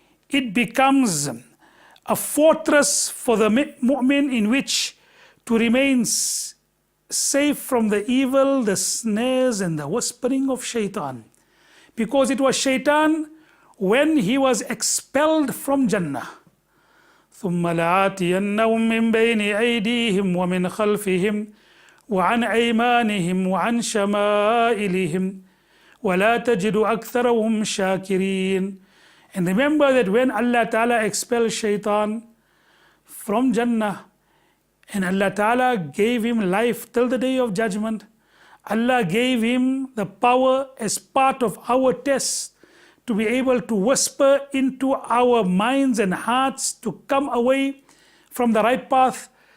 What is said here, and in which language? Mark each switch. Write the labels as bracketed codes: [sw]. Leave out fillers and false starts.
[en] It becomes a fortress for the mu'min in which to remain safe from the evil, the snares and the whispering of shaitan. Because it was shaitan when he was expelled from Jannah. [ar] ثم لآتينهم من بين أيديهم ومن خلفهم وعن أيمانهم وعن شمائلهم ولا تجد أكثرهم شاكرين. [en] And remember that when Allah Ta'ala expelled shaitan from Jannah and Allah Ta'ala gave him life till the day of judgment, Allah gave him the power as part of our test to be able to whisper into our minds and hearts to come away from the right path.